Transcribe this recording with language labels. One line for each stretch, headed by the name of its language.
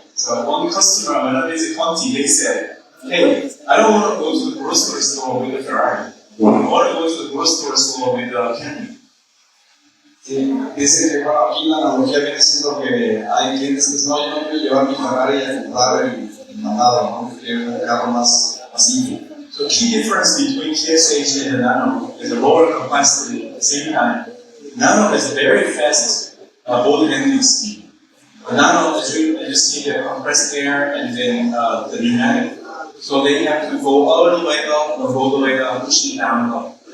English: So one customer, when I visit Conti, they said, "Hey, I don't want to go to the grocery store with a Ferrari. I want to go to the grocery store with a Kang."
Spanish: Sí, dice que bueno, aquí la analogía viene siendo que hay clientes que dicen, no, yo no quiero llevar mi Ferrari a comprar el mandado, ¿no? Quiero un carro más simple.
English: So key difference between TSH and the Nano is a lower capacity at the same time. Nano has very fast board handling speed. The Nano, as you see the compressed air and then the pneumatic, So they have to go all the way up or go the way down, pushing down up.